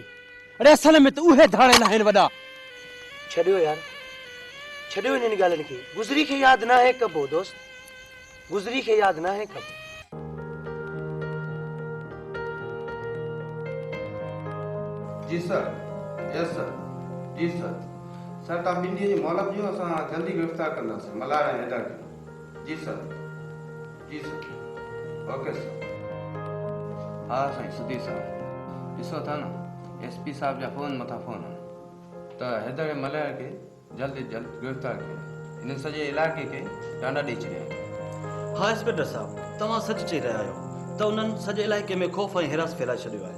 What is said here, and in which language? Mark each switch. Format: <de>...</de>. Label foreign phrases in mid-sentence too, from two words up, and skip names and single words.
<sd>अरे असल में त उहे धाड़ेल आहिनि वॾा। छॾियो यार, छॾियो इन्हनि ॻाल्हियुनि खे। गुज़री खे यादि नाहे कबो दोस्त, गुज़री खे यादि नाहे कबो।</sd> <en>जी sir, yes sir, जी sir।</en> <sd>सर तव्हां ॿिनि ॾींहंनि जी मोहलत ॾियो, असां जल्दी गिरफ़्तार कंदासीं मल्हार ऐं हैदर खे।</sd> <en>जी sir, जी sir, okay sir।</en> <sd>हा साईं सुधी साहब, ॾिसो था न एसपी साहब जा फ़ोन मथां फ़ोन आहिनि त हैदर ऐं मल्हार खे जल्द जल्द गिरफ़्तार कयो। इन सॼे इलाइक़े खे डांडा ॾेई छॾिया आहिनि। हाँ इंस्पेक्टर साहब, तव्हां सच चई रहिया आहियो त उन्हनि सॼे इलाइक़े में ख़ौफ़ ऐं हिरास फैलाए छॾियो आहे।</sd>